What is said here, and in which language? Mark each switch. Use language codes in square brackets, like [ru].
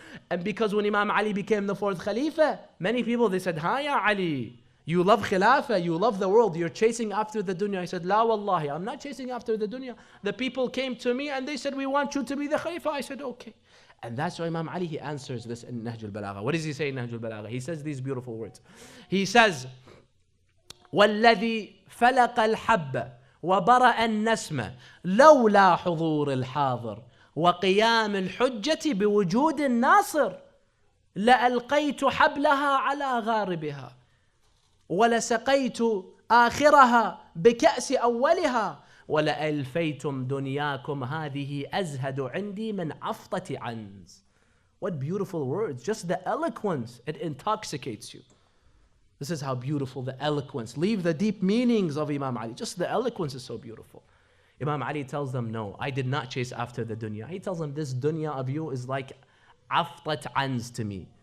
[en] And because when Imam Ali became the 4th Khalifa, many people, they said, Ya Ali, you love Khilafah, you love the world, you're chasing after the dunya. He said, La wallahi, I'm not chasing after the dunya. The people came to me and they said, we want you to be the Khalifa. I said, okay. And that's why Imam Ali, he answers this in Nahj al-Balagha. What does he say in Nahj al-Balagha? He says these beautiful words. He says, [ar] وَالَّذِي فَلَقَ الْحَبَّ وبرأ النسم لولا حضور الحاضر وقيام الحجة بوجود الناصر لألقيت حبلها على غاربها ولسقيت آخرها بكأس أولها ولألفيتم دنياكم هذه أزهد عندي من عفطة عنز. [en] What beautiful words. Just the eloquence, it intoxicates you. This is how beautiful the eloquence. Leave the deep meanings of Imam Ali. Just the eloquence is so beautiful. Imam Ali tells them, no, I did not chase after the dunya. He tells them, this dunya of you is like aftat anz to me.